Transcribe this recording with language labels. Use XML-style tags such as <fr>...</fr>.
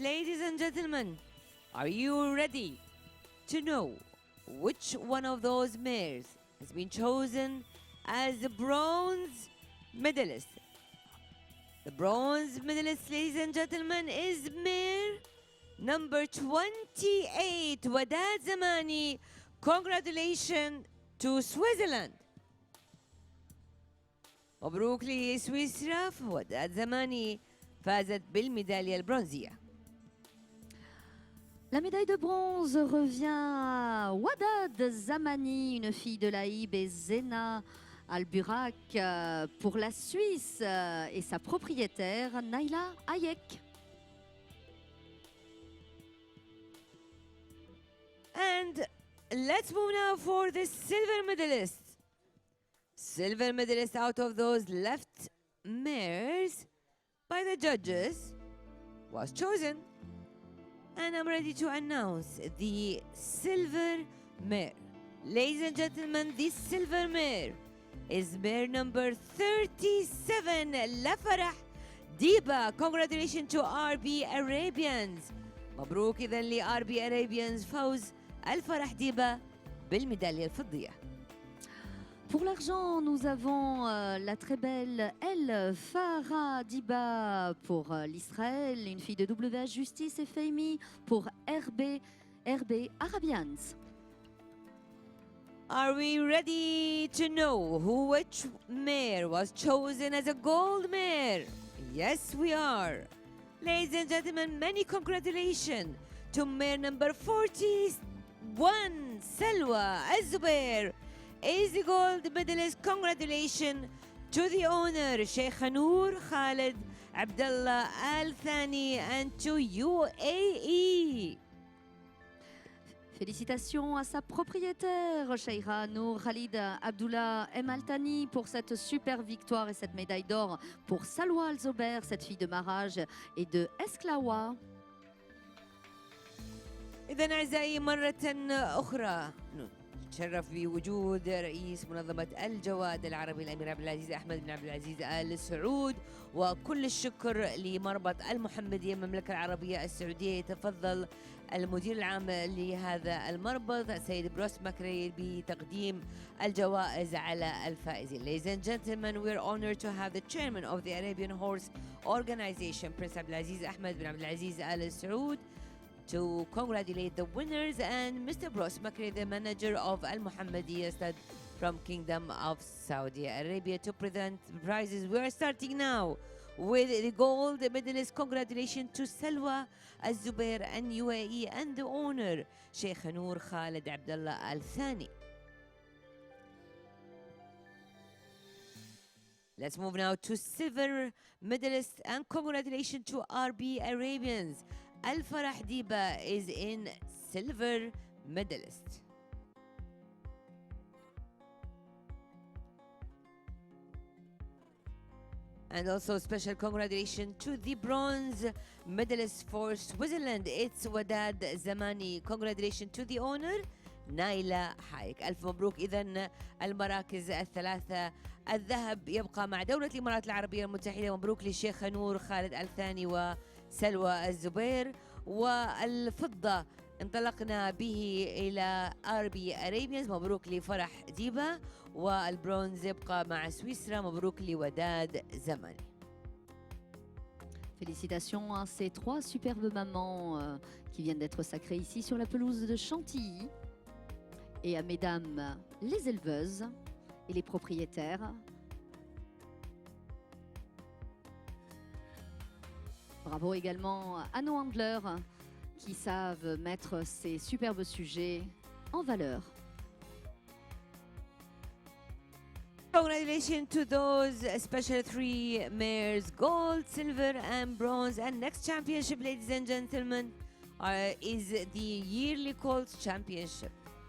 <en>Ladies and gentlemen, are you ready to know which one of those mares has been chosen as the bronze medalist? The bronze medalist, ladies and gentlemen, is mare number 28, Wadad Zamani. Congratulations to Switzerland.</en> <ar>مبروك لسويسرا، وداد زماني فازت بالميدالية البرونزية.</ar> <fr>La médaille de bronze revient à Wadad Zamani, une fille de l'Aïb, et Zena Alburak pour la Suisse et sa propriétaire Naila Hayek.</fr> <en>And let's move now for the silver medalist. Silver medalist out of those left mares by the judges was chosen. And I'm ready to announce the silver mare. Ladies and gentlemen, this silver mare is mare number 37, Lafarah Diba. Congratulations to RB Arabians.</en> <ar>مبروك إذن ل RB Arabians فوز الفرح ديبا بالميدالية الفضية.</ar> <fr>Pour l'argent, nous avons la très belle El Farah Diba pour l'Israël, une fille de WH Justice, et Fahimi pour RB Arabians.</fr> <en>Are we ready to know which mare was chosen as a gold mare? Yes, we are. Ladies and gentlemen, many congratulations to mare number 41, Salwa Al-Zubair, is the gold medalist. Congratulations to the owner, Sheikh Noor Khalid Abdullah Al Thani, and to UAE.</en> <fr>Félicitations à sa propriétaire, Sheikha Noor Khalid Abdullah M. Al Thani, pour cette super victoire et cette médaille d'or pour Salwa Al-Zubair, cette fille de Maraj et de Esklawa.</fr> <ar>إذن أعزائي مرة أخرى نتشرف بوجود رئيس منظمة الجواد العربي الأمير عبد العزيز أحمد بن عبد العزيز آل سعود، وكل الشكر لمربط المحمدية المملكة العربية السعودية. يتفضل المدير العام لهذا المربط السيد بروس ماكري بتقديم الجوائز على الفائزين.</ar> <en>Ladies and gentlemen, we are honored to have the chairman of the Arabian Horse Organization, Prince Abdulaziz Ahmed bin Abdulaziz Al Saud, to congratulate the winners, and Mr. Bros Makri, the manager of Al Muhammadiyya Stud from Kingdom of Saudi Arabia, to present prizes. We are starting now with the gold medalist. Congratulations to Salwa Al-Zubair and UAE and the owner, Sheikh Noor Khalid Abdullah Al Thani. Let's move now to silver medalist, and congratulations to RB Arabians. Al-Farah Diba is in silver medalist. And also special congratulations to the bronze medalist for Switzerland. It's Wadad Zamani. Congratulations to the owner, نايلة حايك.</en> <ar>ألف مبروك. إذن المراكز الثلاثة، الذهب يبقى مع دولة الإمارات العربية المتحدة. مبروك للشيخ نور خالد الثاني وسلوى الزبير. والفضة انطلقنا به إلى RB Arabians. مبروك لفرح ديبا. والبرونز يبقى مع سويسرا. مبروك لوداد زماني.</ar> <fr>Félicitations à ces trois superbes mamans qui viennent d'être sacrées ici sur la pelouse de Chantilly, et à mesdames les éleveuses et les propriétaires. Bravo également à nos handlers qui savent mettre ces superbes sujets en valeur.</fr> <en>Congratulations to those special three mares, gold, silver and bronze. And next championship, ladies and gentlemen, is the yearly Colts Championship.</en>